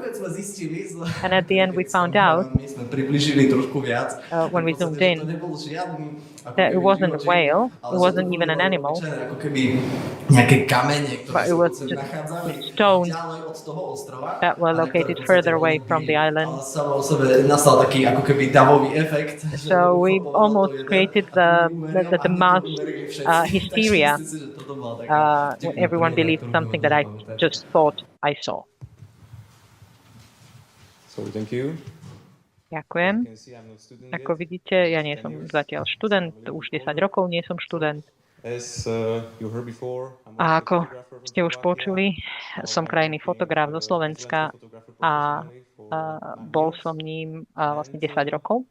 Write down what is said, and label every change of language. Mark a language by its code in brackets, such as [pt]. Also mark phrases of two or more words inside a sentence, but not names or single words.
[en] And at the end we found out, when we zoomed in, that it wasn't a whale, it wasn't even an animal, but it was just stones that were located further away from the island. So we almost created the mass hysteria when everyone believed something that I just thought I saw. So thank you. [sk] Ďakujem. Ako vidíte, ja nie som zatiaľ študent, už 10 rokov nie som študent. A ako ste už počuli, som krajný fotograf zo Slovenska a bol som ním vlastne 10 rokov.